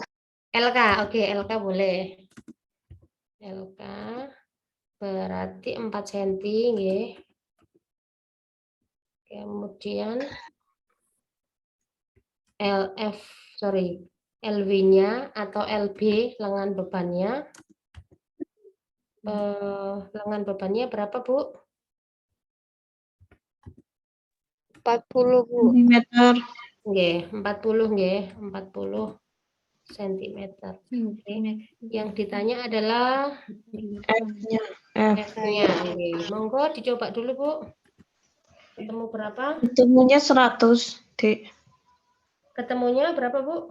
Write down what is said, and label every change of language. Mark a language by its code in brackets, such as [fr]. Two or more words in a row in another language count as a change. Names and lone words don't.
[id] LK, oke, LK boleh. LK berarti 4 cm nggih. Kemudian LF, LV-nya atau LB lengan bebannya. Lengan bebannya berapa, Bu? 40, Bu. Centimeter. Nggih, 40 nggih, 40 cm. Yang ditanya adalah F-nya. F. F-nya. Monggo dicoba dulu, Bu. Ketemu berapa? Ketemunya 100, Dek. Ketemunya berapa, Bu?